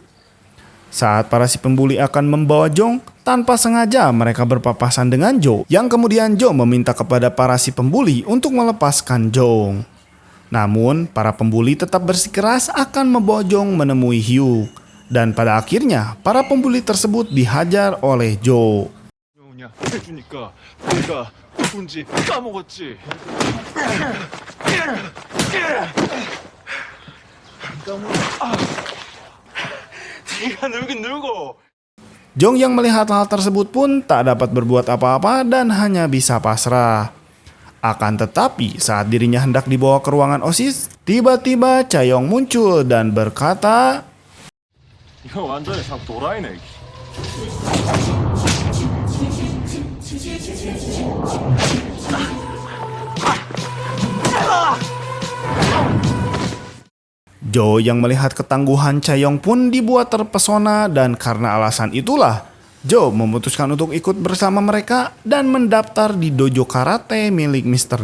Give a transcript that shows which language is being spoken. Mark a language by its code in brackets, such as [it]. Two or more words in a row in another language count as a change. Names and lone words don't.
[id] Saat para si pembuli akan membawa Jong, tanpa sengaja mereka berpapasan dengan Joe, yang kemudian Joe meminta kepada para si pembuli untuk melepaskan Jong. Namun, para pembuli tetap bersikeras akan membawa Jong menemui Hyuk. Dan pada akhirnya, para pembuli tersebut dihajar oleh Joe. [ko] 형이야 해주니까 내가 누군지 까먹었지. 네가 누군 누구? [id] Jong yang melihat hal tersebut pun tak dapat berbuat apa-apa dan hanya bisa pasrah. Akan tetapi saat dirinya hendak dibawa ke ruangan OSIS, tiba-tiba Chae-yong muncul dan berkata, [ko] 이거 완전히 상 도라이네. [id] Joe yang melihat ketangguhan Chae-yong pun dibuat terpesona dan karena alasan itulah Joe memutuskan untuk ikut bersama mereka dan mendaftar di dojo karate milik Mr.